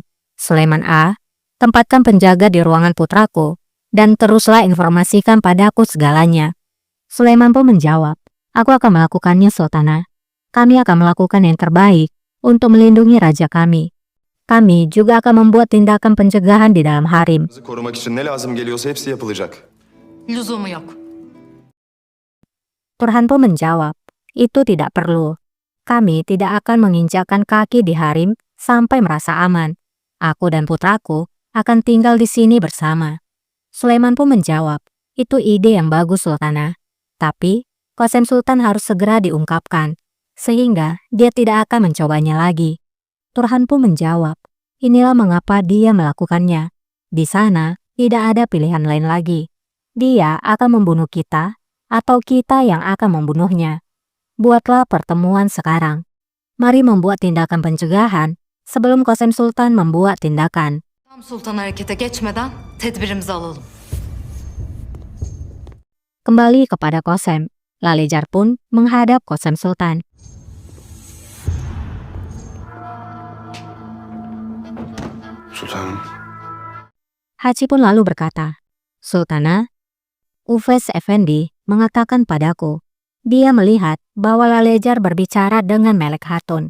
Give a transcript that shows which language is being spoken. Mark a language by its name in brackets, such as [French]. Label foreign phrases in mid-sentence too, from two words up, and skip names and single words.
[Indonesian] Sulaiman A, tempatkan penjaga di ruangan putraku, dan teruslah informasikan padaku segalanya. Sulaiman pun menjawab, aku akan melakukannya, Sultana. Kami akan melakukan yang terbaik untuk melindungi raja kami. Kami juga akan membuat tindakan pencegahan di dalam harem. [Turkish] Korumak için ne lazım geliyorsa hepsi yapılacak. Lüzumu yok. [Indonesian] Turhan pun menjawab, itu tidak perlu. Kami tidak akan menginjakkan kaki di harem sampai merasa aman. Aku dan putraku akan tinggal di sini bersama. Sulaiman pun menjawab, itu ide yang bagus, Sultana. Tapi, Qasem Sultan harus segera diungkapkan, sehingga dia tidak akan mencobanya lagi. Turhan pun menjawab, inilah mengapa dia melakukannya. Di sana, tidak ada pilihan lain lagi. Dia akan membunuh kita, atau kita yang akan membunuhnya. Buatlah pertemuan sekarang. Mari membuat tindakan pencegahan sebelum Qasem Sultan membuat tindakan. [Turkish] Tam sultan harekete geçmeden tedbirimizi alalım. [Indonesian] Kembali kepada Qasem, Lalejar pun menghadap Qasem Sultan. [Turkish] Sultanım. [Indonesian] Haji pun lalu berkata, Sultana, Ufes Effendi mengatakan padaku, dia melihat bahwa Lalejar berbicara dengan Melek Hatun.